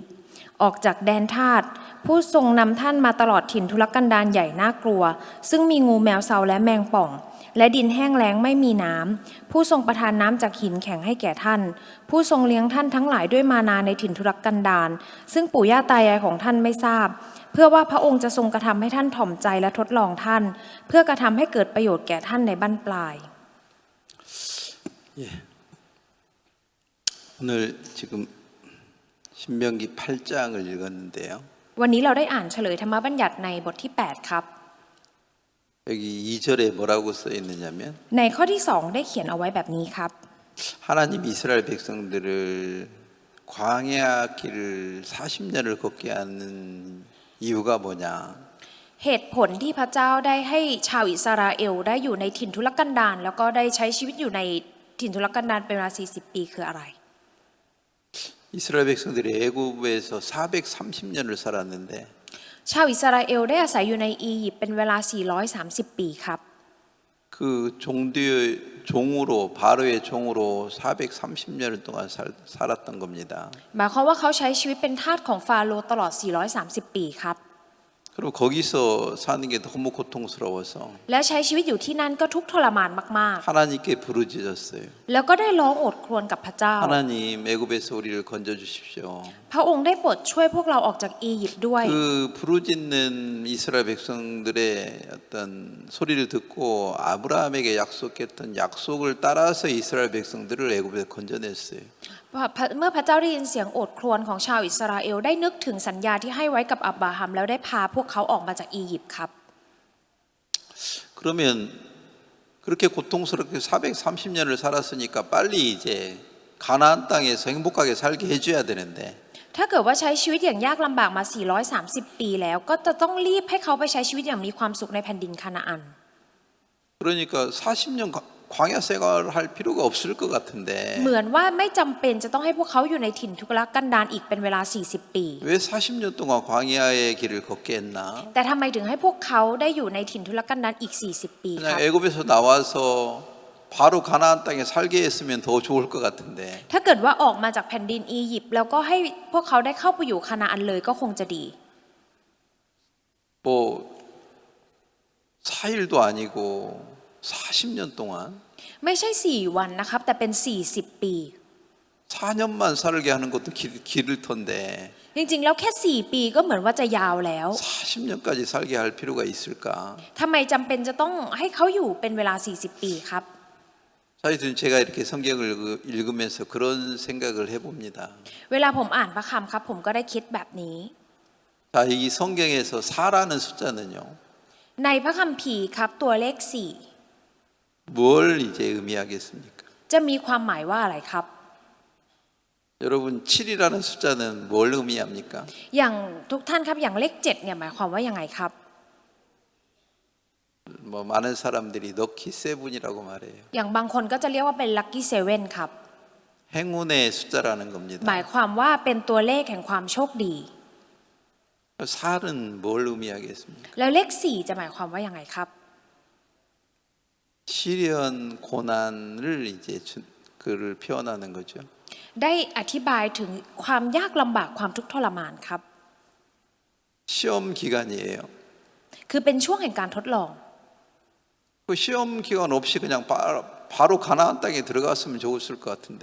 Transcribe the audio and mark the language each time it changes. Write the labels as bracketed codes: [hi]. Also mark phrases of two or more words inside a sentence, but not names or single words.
[th] ต์ออกจากแดนทาสผู้ทรงนำท่านมาตลอดถิ่นทุรกันดารใหญ่น่ากลัวซึ่งมีงูแมวเซาและแมงป่องและดินแห้งแล้งไม่มีน้ำผู้ทรงประทานน้ำจากหินแข็งให้แก่ท่านผู้ทรงเลี้ยงท่านทั้งหลายด้วยมานาในถิ่นทุรกันดารซึ่งปู่ย่าตายายของท่านไม่ทราบเพื่อว่าพระองค์จะทรงกระทำให้ท่านถ่อมใจและทดลองท่านเพื่อกระทำให้เกิดประโยชน์แก่ท่านในบั้นปลาย [ko] 오늘 지금 신명기 8장을 읽었는데요. [th] วันนี้เราได้อ่านเฉลยธรรมบัญญัติในบทที่8ครับ [ko] 여기 2절에 뭐라고 써 있느냐면 [th] ในข้อที่2ได้เขียนเอาไว้แบบนี้ครับ [ko] 하나님 이스라엘 백성들을 광야 길을 40년을 걷게 하는 이유가 뭐냐? [th] เหตุผลที่พระเจ้าได้ให้ชาวอิสราเอลได้อยู่ในถิ่นทุรกันดารแล้วก็ได้ใช้ชีวิตอยู่ในถิ่นทุรกันดารเป็นเวลา40ปีคืออะไร [ko] 이스라엘 백성들이 애굽에서 430년을 살았는데 [th] ชาวอิสราเอลได้อาศัยอยู่ในอียิปต์เป็นเวลา430ปีครับ [ko] 그 종으로 바로의 종으로 430년을 동안 살았던 겁니다. [th] หมายความว่าเขาใช้ชีวิตเป็นทาสของฟาโรห์ตลอด430ปีครับ [ko] 그리고 거기서 사는 게 너무 고통스러워서 [th] และใช้ชีวิตอยู่ที่นั่นก็ทุกข์ทรมานมาก [ko] 하나님께 부르짖었어요. [th] ๆแล้วก็ได้ร้องโอดครวญกับพระเจ้า [ko] 하나님 애굽에서 우리를 건져 주십시오. [th] พระองค์ได้โปรดช่วยพวกเราออกจากอียิปต์ด้วย [ko] 그 부르짖는 이스라엘 백성들의 어떤 소리를 듣고 아브라함에게 약속했던 약속을 따라서 이스라엘 백성들을 애굽에서 건져냈어요. [th] เมื่อพระเจ้าได้ยินเสียงโอดครวญของชาวอิสราเอลได้นึกถึงสัญญาที่ให้ไว้กับอับราฮัมแล้วได้พาพวกเขาออกมาจากอียิปต์ครับ [ko] 그러면 그렇게 고통스럽게 430년을 살았으니까 빨리 이제 가나안 땅에서 행복하게 살게 해줘야 되는데 [th] ถ้าเกิดว่าใช้ชีวิตอย่างยากลำบากมา430ปีแล้วก็จะต้องรีบให้เขาไปใช้ชีวิตอย่างมีความสุขในแผ่นดินคานาอัน [ko] 그러니까 40년 광야 생활을 할 필요가 없을 것 같은데 [th] เหมือนว่าไม่จำเป็นจะต้องให้พวกเขาอยู่ในถิ่นทุรกันดารอีกเป็นเวลา40 ปี [ko] 왜 40년 동안 광야의 길을 걷게 했나? [th] แต่ทำไมถึงให้พวกเขาได้อยู่ในถิ่นทุรกันดารอีก40 ปีค [ko] 그냥 [th] รับ [ko] 애굽에서 나와서 바로 가나안 땅에 살게 했으면 더 좋을 것 같은데 [th] ถ้าเกิดว่าออกมาจากแผ่นดินอียิปต์แล้วก็ให้พวกเขาได้เข้าไปอยู่คานาอันเลยก็คงจะดี [ko] 뭐 4일도 아니고 40년 동안 [th] ไม่ใช่4 วันนะครับแต่เป็น40 ปี [ko] 4년만 살게 하는 것도 길을 텐데 [th] จริงๆแล้วแค่4 ปีก็เหมือนว่าจะยาวแล้ว [ko] 40년까지 살게 할 필요가 있을까? [th] ทำไมจำเป็นจะต้องให้เขาอยู่เป็นเวลา40 ปีครับ [ko] 사실은 제가 이렇게 성경을 읽으면서 그런 생각을 해봅니다. [th] เวลาผมอ่านพระคัมครับผมก็ได้คิดแบบนี้ [ko] 자, 이 성경에서 4라는 숫자는요, [th] ในพระคัมภีร์ครับตัวเลข [ko] 뭘 이제 의미하겠습니까? [th] 4 จะมีความหมายว่าอะไรครับ [ko] 여러분 7이라는 숫자는 뭘 의미합니까? [th] อย่างทุกท่านครับอย่างเลข7เนี่ยหมายความว่ายังไงครับ [ko] 뭐 많은 사람들이 럭키 세븐이라고 말해요. [th] อย่างบางคนก็จะเรียกว่าเป็น lucky 7ครับ [ko] 행운의 숫자라는 [th] ห [ko] 겁니다. [th] มายความว่าเป็นตัวเลขแห่งความโชคดี [ko] 4는 뭘 의미하겠습니까? [th] แล้วเลข4จะหมายความว่ายังไงครับ [ko] 시련 고난을 이제 그를 표현하는 거죠. [th] ได้อธิบายถึงความยากลำบากความทุกข์ทรมานครับ [ko] 시험 기간이에요. [th] คือเป็นช่วงแห่งการทดลอง [ko] 그 시험 기간 없이 그냥 바로 가나안 땅에 들어갔으면 좋았을 것 같은데